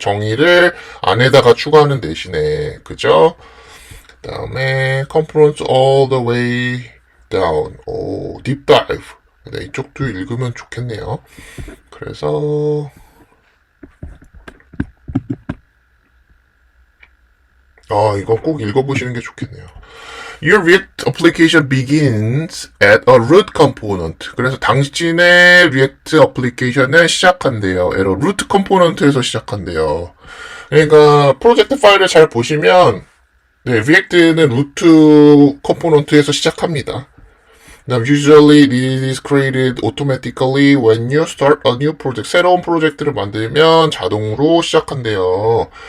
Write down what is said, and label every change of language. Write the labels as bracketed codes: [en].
[ko] 정의를 안에다가 추가하는 대신에 그죠? 그다음에 [en] components all the way down. deep dive. [ko] 네, 이쪽도 읽으면 좋겠네요. 그래서 이거 꼭 읽어보시는 게 좋겠네요. [en] Your React application begins at a root component. [ko] 그래서 당신의 React 애플리케이션은 시작한대요. root component에서 시작한대요. 그러니까 프로젝트 파일을 잘 보시면 React는 root component에서 시작합니다. [en] Now, usually this is created automatically when you start a new project. [ko] 새로운 프로젝트를 만들면 자동으로 시작한대요.